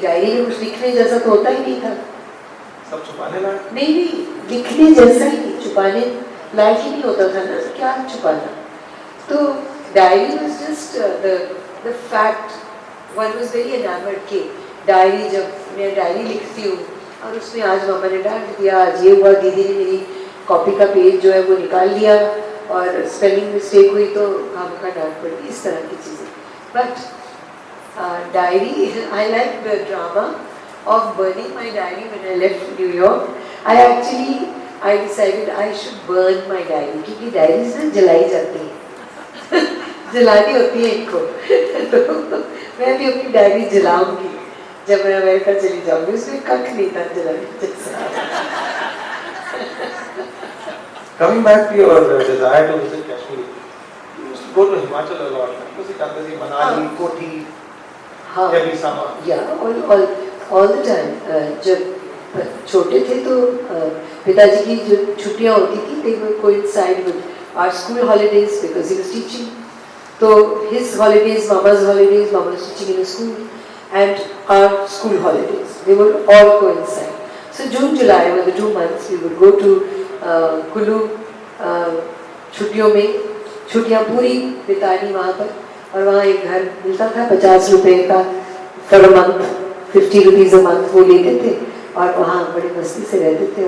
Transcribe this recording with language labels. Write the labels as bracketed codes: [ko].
[hi] Diary में कुछ लिखने जैसा तो होता ही नहीं था. सब छुपाने लायक? नहीं, लिखने जैसा ही नहीं, छुपाने लायक ही नहीं होता था ना. क्या छुपाना? [en] तो diary was just the fact. One was very enamored [hi] कि डायरी, जब मैं डायरी लिखती हूँ और उसमें आज मामा ने डांट दिया, आज ये हुआ, दीदी ने मेरी कॉपी का पेज जो है वो निकाल लिया और स्पेलिंग मिस्टेक हुई तो हम का डांट पड़ी, इस तरह की चीज़ें. [en] But diary, I like the drama of burning my diary when I left New York. I decided I should burn my diary [hi] क्योंकि डायरीज ना जलाई जाती हैं. जलानी होती है इनको. तो मैं भी अपनी डायरी जलाऊंगी जब मैं अमेरिका चली जाऊंगी. उसमें कख नहीं था जलाने जैसा. [en] Coming back to your desire to visit Kashmir, you used to go to Himachal a lot. Because it happens in Manali, Koti, every summer. Yeah, all the time. [hi] जब छोटे थे तो पिताजी की जो छुट्टियाँ होती थी, [en] they would coincide with our school holidays because he was teaching. So his holidays, Mama's holidays, Mama was teaching in a school, and our school holidays, they would all coincide. So June, July were the 2 months we would go to Kulu. [hi] छुट्टियों में छुट्टियाँ पूरी बितानी वहाँ पर. और वहाँ एक घर मिलता था 50 रुपए का [en] for a month, 50 rupees a month [hi] वो लेते थे और वहाँ बड़े मस्ती से रहते थे.